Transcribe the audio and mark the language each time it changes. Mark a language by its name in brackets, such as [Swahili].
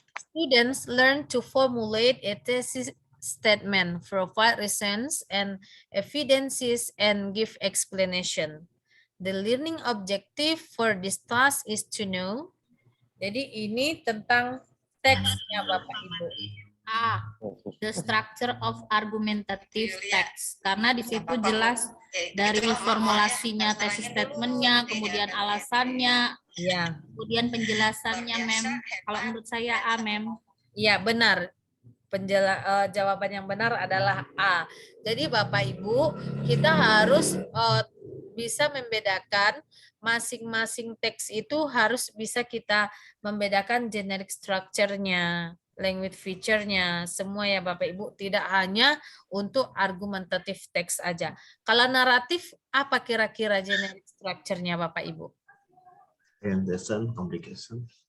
[English] Students learn to formulate a thesis statement, provide reasons and evidences, and give explanation. The learning objective for this task is to know. [Indonesian] Jadi ini tentang teksnya Bapak Ibu. [English] The structure of argumentative text. [Indonesian] Karena di situ jelas dari formulasinya, tesis statementnya, kemudian alasannya, ya, kemudian penjelasannya, Mem. Kalau menurut saya A, Mem. Ya, benar. Jawaban yang benar adalah A. Jadi Bapak Ibu, kita harus bisa membedakan masing-masing teks itu harus bisa kita membedakan generic structure-nya, language feature-nya, semua ya Bapak Ibu, tidak hanya untuk argumentative text aja. Kalau naratif, apa kira-kira generic structure-nya Bapak Ibu? [English] Orientation, complication.